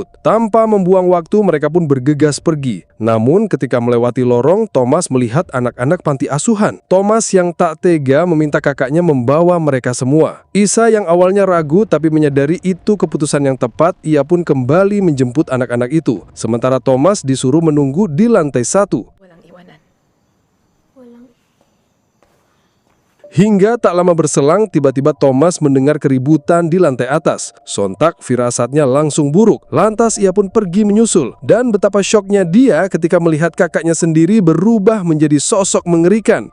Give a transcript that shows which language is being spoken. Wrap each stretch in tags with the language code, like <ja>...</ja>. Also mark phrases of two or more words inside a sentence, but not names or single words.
<id>Tanpa membuang waktu, mereka pun bergegas pergi. Namun ketika melewati lorong, Thomas melihat anak-anak panti asuhan. Thomas yang tak tega meminta kakaknya membawa mereka semua. Isa yang awalnya ragu tapi menyadari itu keputusan yang tepat, ia pun kembali menjemput anak-anak itu. Sementara Thomas disuruh menunggu di lantai 1.</id> <tl>Walang iwanan. Walang.</tl> <id>Hingga tak lama berselang, tiba-tiba Thomas mendengar keributan di lantai atas. Sontak firasatnya langsung buruk. Lantas ia pun pergi menyusul. Dan betapa syoknya dia ketika melihat kakaknya sendiri berubah menjadi sosok mengerikan.</id>